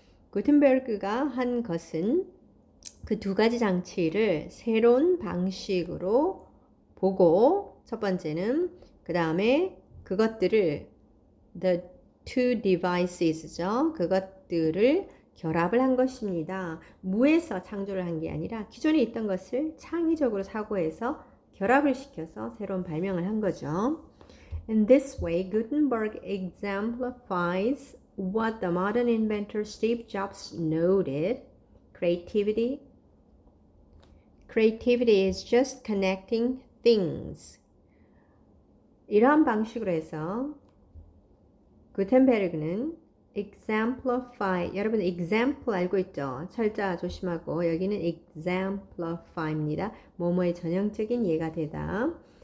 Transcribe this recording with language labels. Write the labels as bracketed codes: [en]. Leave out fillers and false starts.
[ko] 구텐베르그가 한 것은 그 두 가지 장치를 새로운 방식으로 보고, 첫 번째는 그 다음에 그것들을 [en] the two devices [ko] 죠. 그것들을 결합을 한 것입니다. 무에서 창조를 한 게 아니라 기존에 있던 것을 창의적으로 사고해서 결합을 시켜서 새로운 발명을 한 거죠. [en] In this way, Gutenberg exemplifies what the modern inventor Steve Jobs noted: creativity is just connecting things. [ko] 이러한 방식으로 해서 구텐베르그는 exemplify, 여러분 example 알고 있죠? 철자 조심하고, 여기는 exemplify입니다. 뭐뭐의 전형적인 예가 되다.